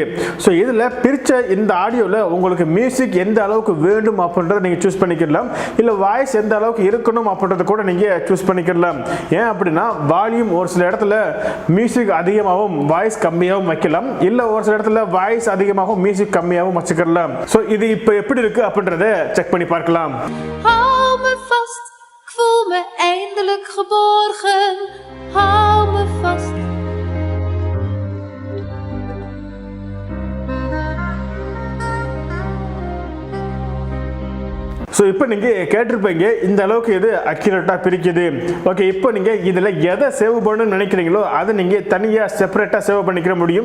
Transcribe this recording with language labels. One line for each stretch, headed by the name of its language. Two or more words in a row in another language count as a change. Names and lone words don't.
Tamil: ஸோ இதில் பிரிச்ச இந்த ஆடியோவில் உங்களுக்கு மியூசிக் எந்த அளவுக்கு வேண்டும் அப்படின்றத நீங்க சூஸ் பண்ணிக்கலாம். இல்ல வாய்ஸ் எந்த அளவுக்கு இருக்கணும் அப்படின்றத கூட நீங்க சூஸ் பண்ணிக்கலாம். ஏன் அப்படின்னா வால்யூம் ஒரு சில இடத்துல மியூசிக் அதிகமாகவும் வாய்ஸ் கம்மியாகவும் வைக்கலாம். இல்ல ஒரு சில இடத்துல வாய்ஸ் அதிகமாகவும் மியூசிக் கம்மியாகவும் வச்சுக்கலாம். சோ இது இப்போ எப்படி இருக்கு அப்படின்றத செக் பண்ணி பார்க்கலாம்.
Dutch: Hou me vast, ik voel me eindelijk geborgen. Hou me vast.
Tamil: ஸோ இப்போ நீங்கள் கேட்டிருப்பீங்க இந்த அளவுக்கு இது அக்யூரேட்டாக பிரிக்குது. ஓகே, இப்போ நீங்கள் இதில் எதை சேவ் பண்ணணும்னு நினைக்கிறீங்களோ அதை நீங்கள் தனியாக செப்பரேட்டாக சேவ் பண்ணிக்கிற முடியும்.